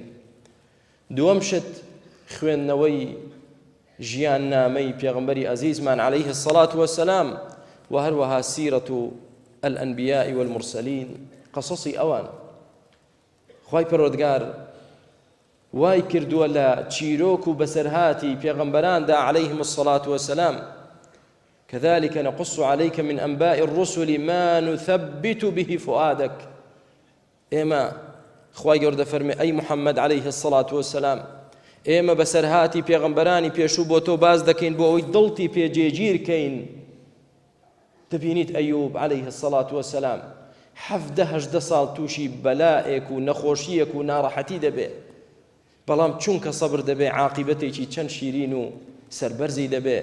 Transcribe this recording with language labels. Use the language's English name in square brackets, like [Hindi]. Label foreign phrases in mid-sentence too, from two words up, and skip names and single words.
[Central Kurdish] دووەم شت خوێندنەوەی ژیان نامەی پێغەمبەری عەزیزمان [Arabic] عەلەیه الصەلاة وەسەلام [Central Kurdish] و هەروەها [Arabic] سیرەت الأنبیاء والمرسلین، [Central Kurdish] قەسەسی ئەوان. خوای پەروەردگار وای کردووە لە چیرۆک و بەسەرهاتی پێغەمبەراندا [Arabic] عەلەیهم الصەلاة وەسەلام كذلك نقص عليك من أنباء الرسل ما نثبت به فؤادك. [Central Kurdish] إما خواي گەورە دەفەرمێ ئەی محەممەد [Arabic] عەلەیه الصەلاة وەسەلام، [Central Kurdish] ئێمە بەسەرهاتی پێغەمبەرانی پێشوو بۆ تۆ باز دەکەین بۆ ئەوەی دڵتی پێ جێگیرکەین. دەبینیت ئەیوب [Arabic] عەلەیه الصەلاة وەسەلام [Central Kurdish] 17 ساڵ تووشی بەلایەک و نەخۆشیەک و ناڕەحەتی دەبێ، بەڵام چونکە سەبر دەبێ عاقبەتێکی چەند شیرین و سەربەرزی دەبێ.